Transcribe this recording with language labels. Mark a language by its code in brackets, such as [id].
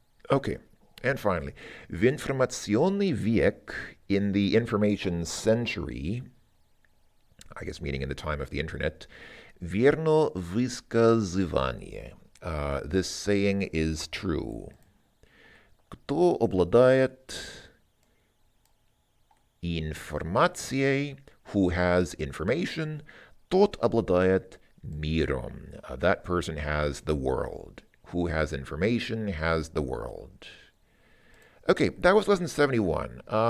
[en] Okay, and finally, [ru] в информационный век, [en] in the information century, I guess meaning in the time of the internet, [ru] верно высказывание. [en] This saying is true. [ru] Кто обладает информацией, [en] who has information, [ru] тот обладает миром. [en] That person has the world. Who has information has the world. Okay, that was lesson 71.